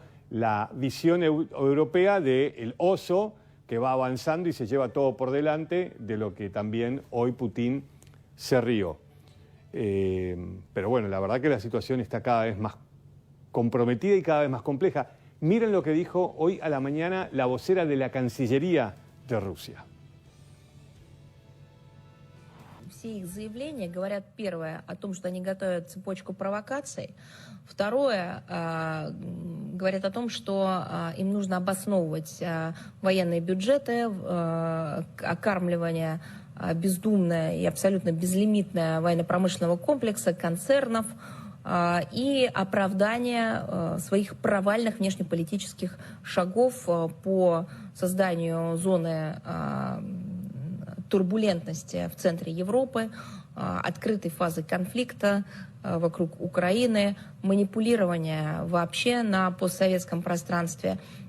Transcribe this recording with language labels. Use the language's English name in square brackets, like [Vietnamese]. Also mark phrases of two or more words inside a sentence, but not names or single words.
[Spanish] La visión europea del oso que va avanzando y se lleva todo por delante, de lo que también hoy Putin se rió. Pero bueno, la verdad que la situación está cada vez más comprometida y cada vez más compleja. Miren lo que dijo hoy a la mañana la vocera de la Cancillería de Rusia. [Russian] Все их заявления говорят, первое, о том, что они готовят цепочку провокаций. Второе, говорят о том, что им нужно обосновывать военные бюджеты, окармливание бездумное и абсолютно безлимитное военно-промышленного комплекса, концернов и оправдание своих провальных внешнеполитических шагов по созданию зоны турбулентности в центре Европы, открытой фазы конфликта вокруг Украины, манипулирование вообще на постсоветском пространстве